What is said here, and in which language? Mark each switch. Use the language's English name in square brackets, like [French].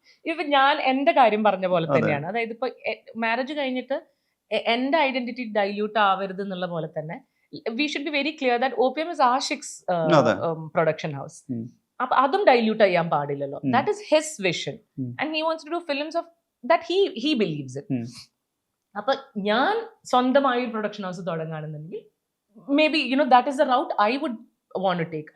[Malayalam] ഇപ്പൊ ഞാൻ എന്റെ കാര്യം പറഞ്ഞ പോലെ തന്നെയാണ്. അതായത് ഇപ്പൊ മാരേജ് കഴിഞ്ഞിട്ട് എന്റെ ഐഡന്റിറ്റി ഡൈല്യൂട്ട് ആവരുത് എന്നുള്ള പോലെ തന്നെ [English] we should be very clear that OPM is Ashik's production house. [Malayalam] അപ്പൊ അതും ഡൈല്യൂട്ട് ചെയ്യാൻ പാടില്ലല്ലോ. [English] That is his vision and he wants to do films of that he believes it. [Malayalam] അപ്പൊ ഞാൻ സ്വന്തമായി ഒരു production house തുടങ്ങുകയാണെന്നുണ്ടെങ്കിൽ [English] Maybe that is the route I would want to take.